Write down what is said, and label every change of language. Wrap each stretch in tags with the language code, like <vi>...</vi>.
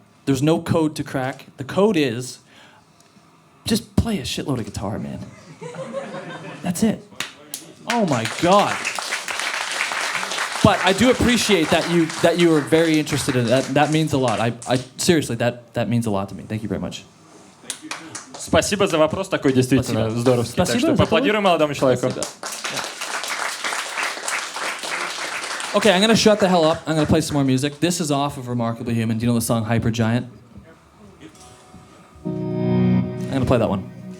<en>There's no code to crack. The code is just play a shitload of guitar, man. That's it. Oh my God. But I do appreciate that you are very interested in it. That means a lot. I seriously, that means a lot to me. Thank you very much.</en> <ru>Спасибо за вопрос такой действительно здоровский. Так что поаплодируем молодому человеку.</ru> <en>Okay, I'm gonna shut the hell up. I'm gonna play some more music. This is off of Remarkably Human. Do you know the song Hypergiant? I'm gonna play that one.</en>